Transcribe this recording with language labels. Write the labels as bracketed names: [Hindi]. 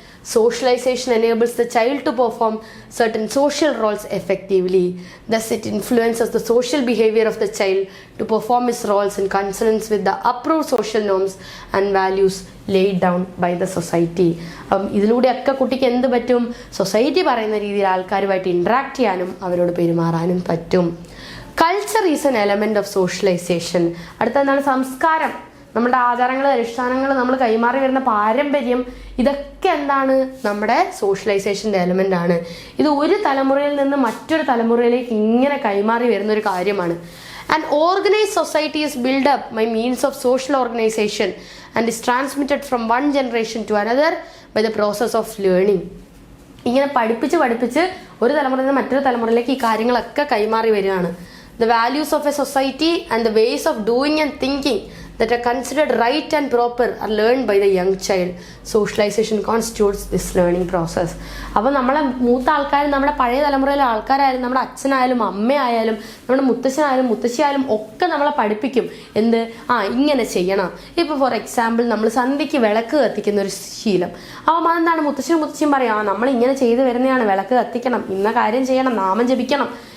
[English] Socialization enables the child to perform certain social roles effectively. Thus, it influences the social behavior of the child to perform his roles in consonance with the approved social norms and values laid down by the society. [Malayalam] ഇതിലൂടെയൊക്കെ കുട്ടിക്ക് എന്ത് പറ്റും? Society പറയുന്ന രീതിയിൽ ആൾക്കാരുമായിട്ട് interact ചെയ്യാനും അവരോട് പെരുമാറാനും പറ്റും. [English] Culture is an element of socialization. [Malayalam] അടുത്തെന്താണ്? സംസ്കാരം. നമ്മുടെ ആചാരങ്ങൾ, അനുഷ്ഠാനങ്ങൾ, നമ്മൾ കൈമാറി വരുന്ന പാരമ്പര്യം, ഇതൊക്കെ എന്താണ്? നമ്മുടെ സോഷ്യലൈസേഷൻ്റെ എലമെന്റ് ആണ്. ഇത് ഒരു തലമുറയിൽ നിന്ന് മറ്റൊരു തലമുറയിലേക്ക് ഇങ്ങനെ കൈമാറി വരുന്ന ഒരു കാര്യമാണ്. [English] An organized society is built up by means of social organization and is transmitted from one generation to another by the process of learning. [Malayalam] ഇങ്ങനെ പഠിപ്പിച്ച് ഒരു തലമുറയിൽ നിന്ന് മറ്റൊരു തലമുറയിലേക്ക് ഈ കാര്യങ്ങളൊക്കെ കൈമാറി വരികയാണ്. [English] The values of a society and the ways of doing and thinking that are considered right and proper are learned by the young child. Socialization constitutes this learning process. [Malayalam] അപ്പോൾ നമ്മളെ മൂത്ത ആൾക്കാരും നമ്മുടെ പഴയ തലമുറയിലെ ആൾക്കാരായാലും നമ്മുടെ അച്ഛനായാലും അമ്മയായാലും നമ്മുടെ മുത്തശ്ശനായാലും മുത്തശ്ശിയായാലും ഒക്കെ നമ്മളെ പഠിപ്പിക്കും. എന്ത്? ഇങ്ങനെ ചെയ്യണം. ഇപ്പോൾ [English] for example [Malayalam] നമ്മൾ സന്ധ്യയ്ക്ക് വിളക്ക് കത്തിക്കുന്ന ഒരു ശീലം. അപ്പോൾ അതെന്താണ്? മുത്തശ്ശിയും പറയാം, നമ്മൾ ഇങ്ങനെ ചെയ്ത് വരുന്നതാണ്, വിളക്ക് കത്തിക്കണം, ഇന്ന കാര്യം ചെയ്യണം, നാമം ജപിക്കണം.